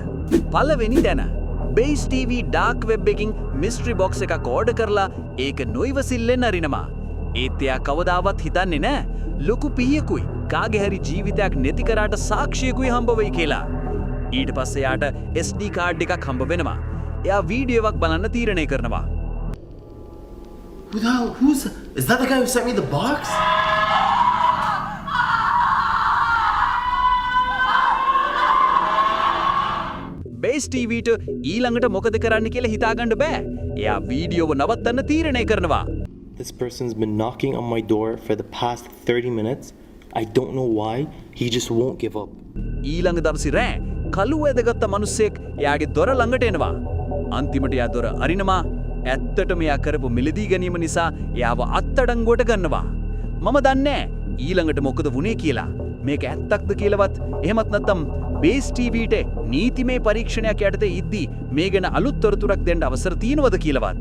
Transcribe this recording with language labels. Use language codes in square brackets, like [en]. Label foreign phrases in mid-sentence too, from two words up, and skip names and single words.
[si] පළවෙනි තැන Base TV [en] dark web [si] එකකින් [en] mystery box [si] එකක් ඕඩර් කරලා ඒක නොයිවසිල්ලෙන් අරිනවා. ඒත් එයා කවදාවත් හිතන්නේ නෑ ලොකු පීයකුයි කාගේ හරි ජීවිතයක් නැති කරාට සාක්ෂියකුයි හම්බ වෙයි කියලා. ඊට පස්සේ යාට [en] SD card [si] එකක් හම්බ වෙනවා. එයා වීඩියෝ එකක් බලන්න තීරණය කරනවා. [en] Who the hell? Is that the guy who sent me the box? [si] Base TVට ඊළඟට මොකද කරන්න කියලා හිතාගන්න බෑ. එයා වීඩියෝව නවත්තන්න තීරණය කරනවා. [en] This person's been knocking on my door for the past 30 minutes. I don't know why. He just won't give up. [si] ඊළඟ දවසේ රෑ කළු ඇදගත්ත මිනිස්සෙක් එයාගේ දොර ළඟට එනවා. අන්තිමට එයා දොර අරිනවා. ඇත්තටම එයා කරපු මිලදී ගැනීම නිසා එයාව අත්අඩංගුවට ගන්නවා. මම දන්නේ ඊළඟට මොකද වුනේ කියලා. මේක ඇත්තක්ද කියලාවත් එහෙමත් නැත්නම් Base TVට නීතිමය පරීක්ෂණයක් යටතේ ඉද්දී මේ ගැන අලුත් තොරතුරක් දෙන්න අවසර තියෙනවද කියලාවත්.